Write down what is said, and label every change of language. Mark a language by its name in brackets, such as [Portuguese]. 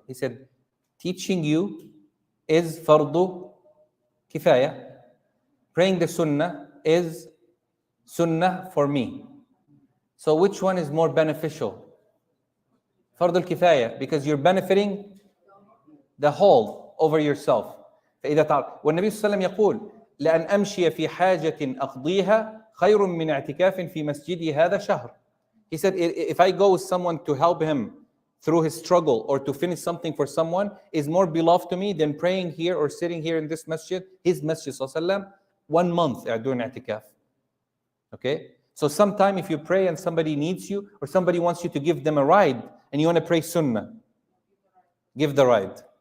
[English] He said, teaching you is fardu kifaya. Praying the Sunnah is Sunnah for me. So which one is more beneficial? Fardu al-kifaya, because you're benefiting the whole over yourself. [Arabic] فإذا تعالى والنبي صلى الله عليه وسلم يقول لأن أمشي في حاجة أقضيها خير من اعتكاف في مسجدي هذا شهر. [English] He said, if I go with someone to help him through his struggle or to finish something for someone, is more beloved to me than praying here or sitting here in this masjid, his masjid sallallahu alaihi wasallam, 1 month doing i'tikaf. Okay? So sometime if you pray and somebody needs you or somebody wants you to give them a ride and you want to pray sunnah, give the ride.